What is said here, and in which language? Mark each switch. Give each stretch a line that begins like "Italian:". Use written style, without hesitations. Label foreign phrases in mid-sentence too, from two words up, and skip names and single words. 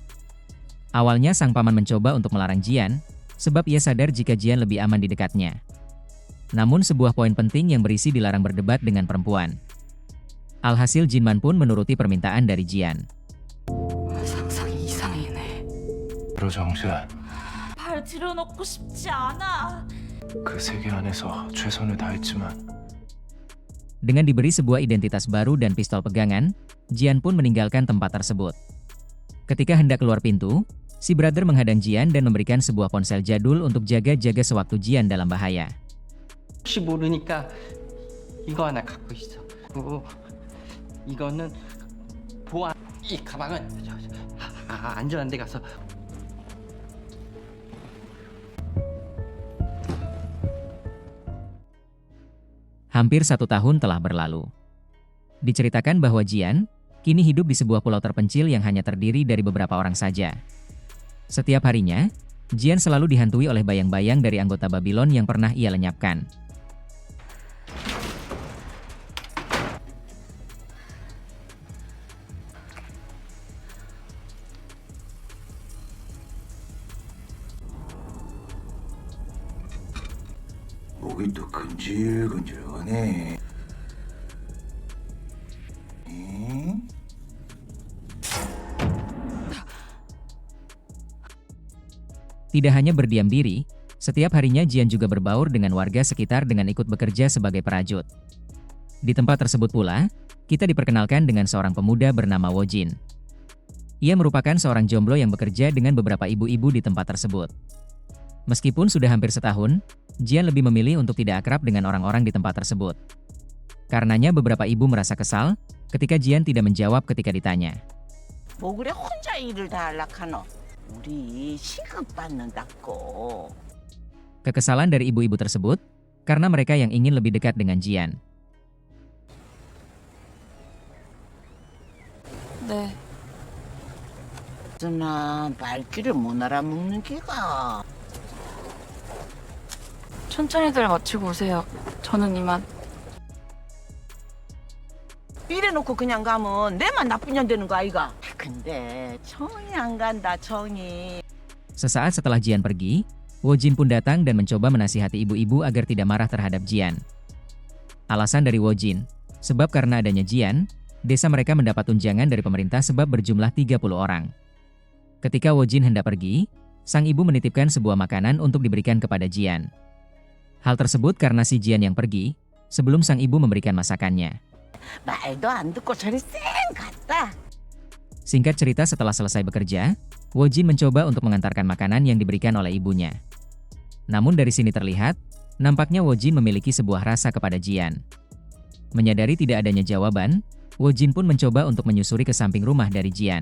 Indonesian: Awalnya sang paman mencoba untuk melarang Jian, sebab ia sadar jika Jian lebih aman di dekatnya. Namun sebuah poin penting yang berisi dilarang berdebat dengan perempuan. Alhasil Jinman pun menuruti permintaan dari Jian.
Korean: 상상이 이상이네. 바로 정시야. 발 들여놓고 싶지 않아. 그 세계 안에서 최선을 다했지만
Indonesian: Dengan diberi sebuah identitas baru dan pistol pegangan, Jian pun meninggalkan tempat tersebut. Ketika hendak keluar pintu, si brother menghadang Jian dan memberikan sebuah ponsel jadul untuk jaga-jaga sewaktu Jian dalam bahaya.
Korean: 혹시 모르니까 이거 하나 갖고 있어. 그리고 이거는 보안. 이 가방은 안전한 데 가서.
Indonesian: Hampir 1 tahun telah berlalu. Diceritakan bahwa Jian kini hidup di sebuah pulau terpencil yang hanya terdiri dari beberapa orang saja. Setiap harinya, Jian selalu dihantui oleh bayang-bayang dari anggota Babylon yang pernah ia lenyapkan.
Korean: 목이 또 근질근질하네.
Indonesian: Tidak hanya berdiam diri, setiap harinya Jian juga berbaur dengan warga sekitar dengan ikut bekerja sebagai perajut. Di tempat tersebut pula, kita diperkenalkan dengan seorang pemuda bernama Wojin. Ia merupakan seorang jomblo yang bekerja dengan beberapa ibu-ibu di tempat tersebut. Meskipun sudah hampir setahun, Jian lebih memilih untuk tidak akrab dengan orang-orang di tempat tersebut. Karenanya beberapa ibu merasa kesal ketika Jian tidak menjawab ketika ditanya.
Korean: 뭐 그래 혼자 일을 다 할락하노? 우리 시급 받는다고.
Indonesian: Kekesalan dari ibu-ibu tersebut karena mereka yang ingin lebih dekat dengan Jian.
Korean: 네. 나 발길을 못 알아먹는 기가. 천천히들 마치고 오세요. 저는 이만. 이래놓고 그냥 가면 내만 나쁜 년 되는 거 아이가? 근데 정이 안 간다 정이.
Indonesian: Sesaat setelah Jian pergi, Wojin pun datang dan mencoba menasihati ibu-ibu agar tidak marah terhadap Jian. Alasan dari Wojin, sebab karena adanya Jian, desa mereka mendapat tunjangan dari pemerintah sebab berjumlah 30 orang. Ketika Wojin hendak pergi, sang ibu menitipkan sebuah makanan untuk diberikan kepada Jian. Hal tersebut karena si Jian yang pergi sebelum sang ibu memberikan masakannya.
Korean: 말도 안 듣고 저리 쌩 갔다.
Indonesian: Singkat cerita, setelah selesai bekerja, Wojin mencoba untuk mengantarkan makanan yang diberikan oleh ibunya. Namun dari sini terlihat, nampaknya Wojin memiliki sebuah rasa kepada Jian. Menyadari tidak adanya jawaban, Wojin pun mencoba untuk menyusuri ke samping rumah dari Jian.